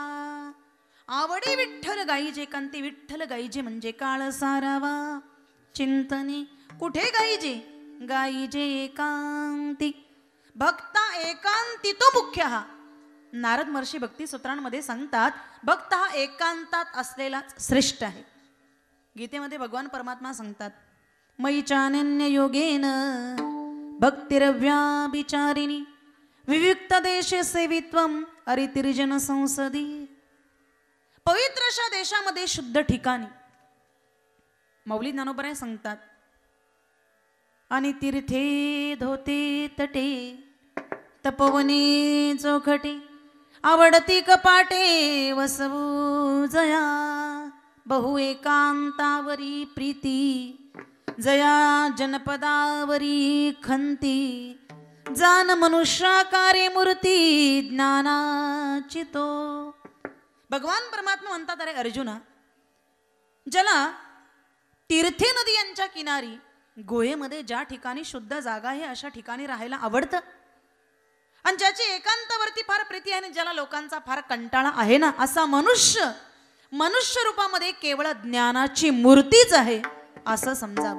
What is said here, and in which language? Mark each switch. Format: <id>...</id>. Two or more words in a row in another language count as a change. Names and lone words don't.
<mr>आवडी विठ्ठल गाईजे एकांती. विठ्ठल गाईजे म्हणजे काळ सारावा चिंतने. कुठे गाईजे? गाईजे एकांती. भक्ता एकांती तो मुख्य हा. नारद महर्षी भक्ती सूत्रांमध्ये सांगतात, भक्त हा एकांतात असलेला श्रेष्ठ आहे. गीतेमध्ये भगवान परमात्मा सांगतात,</mr> <sa>मयि चानन्य योगेन भक्तिरव्याभिचारिणी विविक्त देशे सेवित्वम अरितिर्जन संसदी.</sa> <mr>पवित्र अशा देशामध्ये शुद्ध ठिकाणी मौली ज्ञानोबराय सांगतात, आणि तीर्थे धोते तटे तपवने चोखटे आवडती कपाटे वसवू जया. बहु एकांतावरी प्रीती जया जनपदावरी खंती. जान मनुष्याकारे मूर्ती ज्ञानाची तो. भगवान परमात्मा म्हणतात, अरे अर्जुना, ज्याला तीर्थे नदी यांच्या किनारी गुहेमध्ये ज्या ठिकाणी शुद्ध जागा आहे अशा ठिकाणी राहायला आवडतं, आणि ज्याची एकांतावरती फार प्रीती आहे आणि ज्याला लोकांचा फार कंटाळा आहे ना, असा मनुष्य रूपामध्ये केवळ ज्ञानाची मूर्तीच आहे असं समजावं.</mr>